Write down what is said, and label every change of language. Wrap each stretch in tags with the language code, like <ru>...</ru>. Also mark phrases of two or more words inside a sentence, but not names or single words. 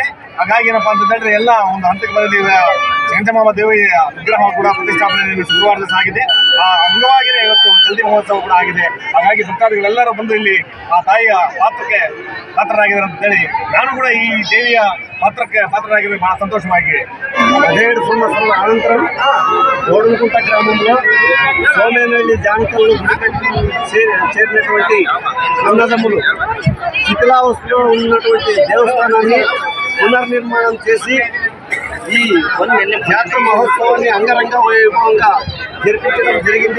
<kn>ಹಾಗಾಗಿ ಏನಪ್ಪಾ ಅಂತಂದ್ರೆ ಎಲ್ಲ ಒಂದು ಹಂತಕ್ಕೆ ಬಂದಿದೆ. ಕೆಂಚಮಾಂಬ ದೇವಿ ವಿಗ್ರಹ ಕೂಡ ಪ್ರತಿಷ್ಠಾಪನೆ ಶುಕ್ರವಾರದ ಆಗಿದೆ. ಆ ಅಂಗವಾಗಿಯೇ ಇವತ್ತು ಜಲ್ದಿ ಮಹೋತ್ಸವ ಕೂಡ ಆಗಿದೆ. ಹಾಗಾಗಿ ಭಕ್ತಾದಿಗಳೆಲ್ಲರೂ ಬಂದು ಇಲ್ಲಿ ಆ ತಾಯಿಯ ಪಾತ್ರಕ್ಕೆ ಪಾತ್ರರಾಗಿದ್ದಾರೆ ಅಂತ ಹೇಳಿ ನಾನು ಕೂಡ ಈ ದೇವಿಯ ಪಾತ್ರಕ್ಕೆ ಪಾತ್ರರಾಗಿದ್ದು ಬಹಳ ಸಂತೋಷವಾಗಿದೆ.</kn> <te>17 సంవత్సరాల అనంతరం గౌడనకుంట గ్రామంలో సోమేనహళ్లి జానకల్లు చేరినటువంటి అన్నదమ్ములు శిథిలావస్థలో ఉన్నటువంటి దేవస్థానాన్ని పునర్నిర్మాణం చేసి ఈ జాతర మహోత్సవాన్ని అంగరంగ వైభవంగా జరిపించడం జరిగింది.</te>